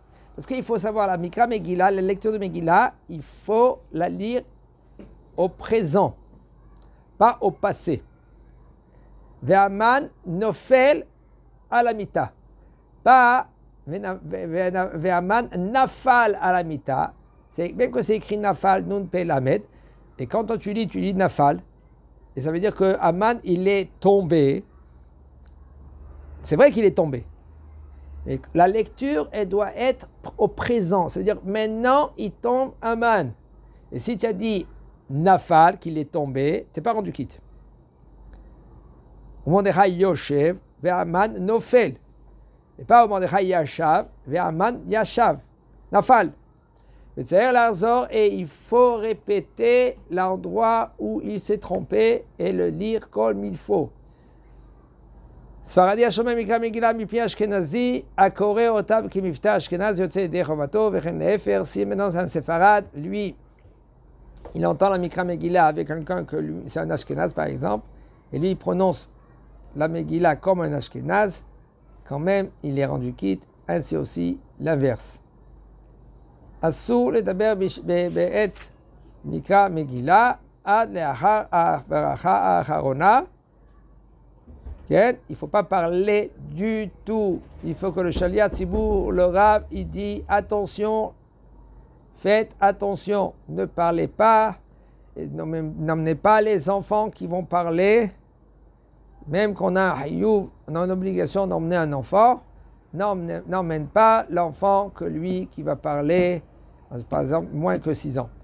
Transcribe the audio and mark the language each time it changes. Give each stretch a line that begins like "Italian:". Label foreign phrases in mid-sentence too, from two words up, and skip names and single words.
French: Parce qu'il faut savoir, la
Hebrew: מקרא מגילה,
French: la lecture de Megillah, il faut la lire au présent, pas au passé.
Hebrew: והמן נופל למיתה. Pas והמן נפל למיתה.
French: Bien que c'est écrit nafal,
Hebrew: נון פא למד.
French: Et quand toi tu lis nafal. Et ça veut dire que Aman, il est tombé. C'est vrai qu'il est tombé. Mais la lecture, elle doit être au présent. C'est-à-dire, maintenant, il tombe Aman. Et si tu as dit Nafal, qu'il est tombé, tu n'es pas rendu quitte.
Hebrew: Au מרדכי יושב, והמן נופל.
French: Et pas au
Hebrew: מרדכי ישב, והמן ישב. נפל.
French: Et il faut répéter l'endroit où il s'est trompé et le lire comme il faut.
Hebrew: ספרדי השומע מקרא מגילה מפי אשכנזי, הקורא אותה כמבטא אשכנז יוצא ידי חובתו, וכן להפך,
French: si maintenant c'est un séfarade, lui, il entend la
Hebrew: מקרא מגילה
French: avec quelqu'un que lui, c'est un Ashkenaz par exemple, et lui il prononce la Megillah comme un Ashkenaz, quand même il est rendu quitte, ainsi aussi l'inverse.
Hebrew: אסור לדבר בעת מקרא מגילה עד לאחר הברכה האחרונה.
French: Il ne faut pas parler du tout. Il faut que le
Hebrew: שליח ציבור,
French: le Rav, il dit attention, faites attention, ne parlez pas, n'emmenez pas les enfants qui vont parler. Même qu'on a un hayouv, on a une obligation d'emmener un enfant, n'emmène pas l'enfant que lui qui va parler, par exemple, moins que 6 ans.